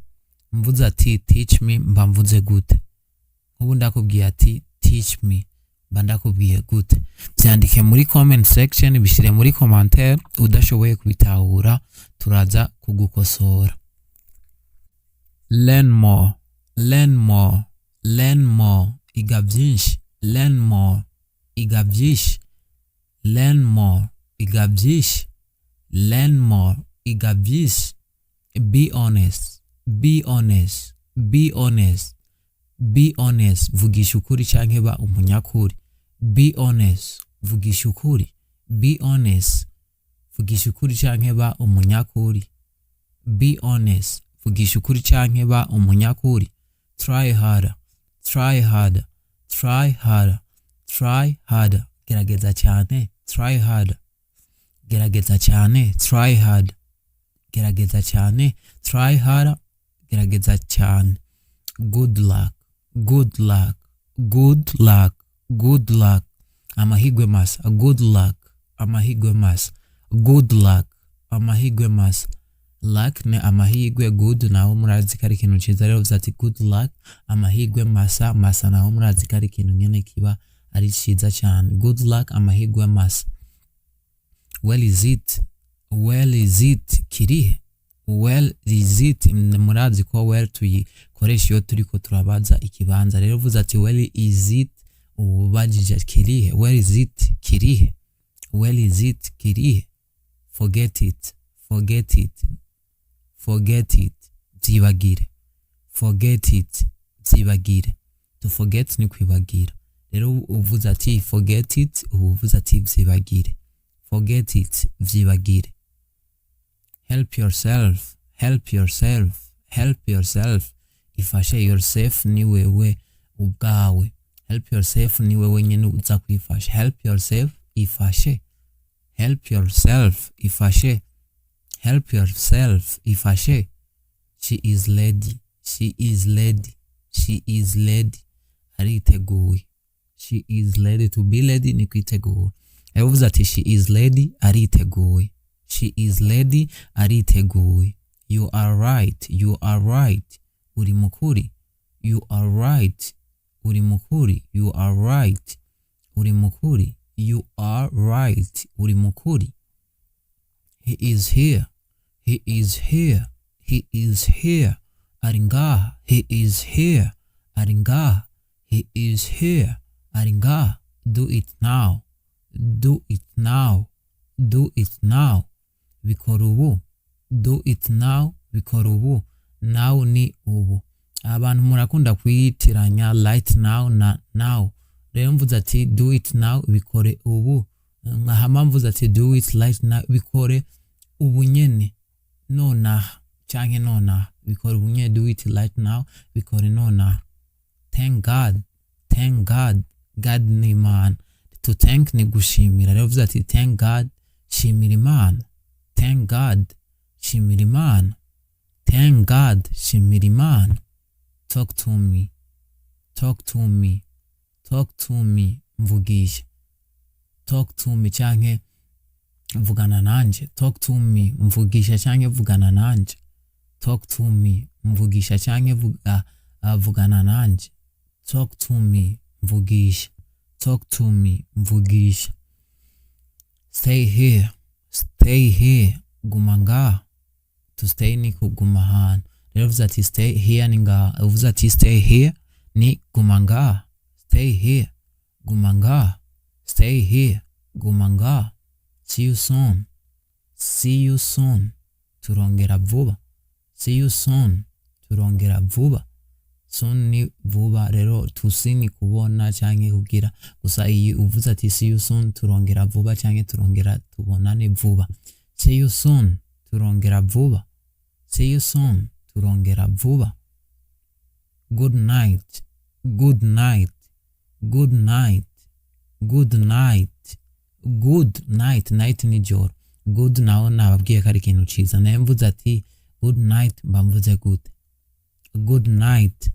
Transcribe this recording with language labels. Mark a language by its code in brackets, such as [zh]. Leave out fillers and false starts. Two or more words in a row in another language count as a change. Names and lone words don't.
[rn] Mvuze ati [en] teach me, [rn] mba mvuze gute? Ubu ndakubwiye ati [en] teach me, [rn] mba ndakubwiye gute? Byandike muri [en] comment section, [rn] bishire muri commentaire. Udashoboye kubitahura turaza kugukosora. [en] Learn more, learn more, learn more. [rn] Iga byinshi. [en] Learn more, [rn] iga byinshi. [en] Learn more, [rn] iga byinshi. [en] Learn more, [rn] iga byinshi. [en] Be honest, be honest, be honest, be honest. [rn] Vugisha ukuri canke ba umunyakuri. [en] Be honest, [rn] vugisha ukuri. [en] Be honest, [rn] vugisha ukuri canke ba umunyakuri. [en] Be honest, [rn] vugisha ukuri canke ba umunyakuri. [en] Try harder, try harder, try harder, try harder. [rn] Gerageza cyane. [en] Try harder. [rn] Gerageza cyane. [en] Try harder. [rn] Gerageza cyane. [en] Try harder. [rn] Gerageza cyane. [en] Good luck, good luck, good luck, good luck. [rn] Amahigwe masa. [en] Good luck, [rn] amahigwe masa. [en] Good luck, [rn] amahigwe masa. Luck ni amahigwe, good naho murazi kari ikintu ciza. Rero uvuze ati [en] good luck, [rn] amahigwe masa. Masa naho murazi kari ikintu nyene kiba ari ciza cyane. [en] Good luck, [rn] amahirwe masa. [en] Well is it? Well is it? Kirihe? Well is it? [rn] Murazi ko well tuyikoresha iyo turiko turabaza ikibanza. Rero uvuze ati [en] well is it, [rn] ubajije kirihe. [en] Well is it? Kirihe. Well is it? Kirihe. Forget it. Forget it. Forget it. Byibagire. Forget it. Byibagire. To forget [rn] ni kwibagira. Rero uvuze ati [en] forget it, [rn] uvuze ati byibagire. [en] Forget it. Byibagire. Help yourself. Help yourself. Help yourself. Ifashe yourself [rn] ni wewe ubwawe. [en] Help yourself [rn] ni wewe nyene uza kwifasha. [en] Help yourself. Ifashe. Help yourself. Ifashe. Help yourself. Ifashe. She is ready. She is ready. She is ready. Ariteguye. She is ready. To be ready [rn] ni kwitegura. Yavuze ati [en] she is ready, ariteguye. She is ready, ariteguye. You are right. You are right. [rn] Uri mukuri. [en] You are right. [rn] Uri mukuri. [en] You are right. [rn] Uri mukuri. [en] You are right. [rn] Uri mukuri. [en] He is here. He is here. He is here. Aringaha. He is here. Aringaha. He is here. Aringaha. Do it now. Do it now. Do it now. [rn] Bikora ubu. [en] Do it now. [rn] Bikora ubu. Now ni ubu. Abantu murakunda kwiyitiranya [en] right now [rn] na now. Rero mvuze ati [en] do it now, [rn] bikore ubu. Nkahama mvuze ati [en] do it right now, [rn] bikore ubu nyene. Nonaha canke nonaha. Bikore ubu nyene. [en] Do it right now, [rn] bikore nonaha. [en] Thank God. Thank God. God [rn] ni Imana. [en] To thank [rn] ni gushimira. Rero mvuze ati [en] thank God. [rn] Shimira Imana. [en] Thank God. [rn] Shimira Imana. [en] Thank God. [rn] Shimira Imana. [en] Talk to me. Talk to me. Talk to me. Mvugisha. Talk to me [rn] canke mvugana nanje. [en] Talk to me. [rn] Mvugisha canke vugana nanje. [en] Talk to me. [rn] Mvugisha canke vugana nanje. [en] Talk to me. Mvugisha. Talk to me. Mvugisha. Stay here. Stay here. [rn] Guma ngaha. [en] To stay [rn] ni kuguma hano. Rero uvuze ati [en] stay here [rn] ni ngaha. Uvuze ati [en] stay here [rn] ni guma ngaha. [en] Stay here. [rn] Guma ngaha. [en] Stay here. [rn] Guma ngaha. [en] See you soon. See you soon. [rn] Turongera vuba. [en] See you soon. [rn] Turongera vuba. Soon ni vuba. Rero tusi ni kubona canke kugira. Gusa iyi uvuze ati [en] see you soon, [rn] turongera vuba canke turongera tubonane vuba. See you soon. Turongera vuba. See you soon. Turongera vuba. [en] Good night. Good night. Good night. Good night. Good night. Night [rn] ni joro. Good naho nababwiye ko ari ikintu ciza. Naye mvuze ati [en] good night [rn] mba mvuze gute? [en] Good night.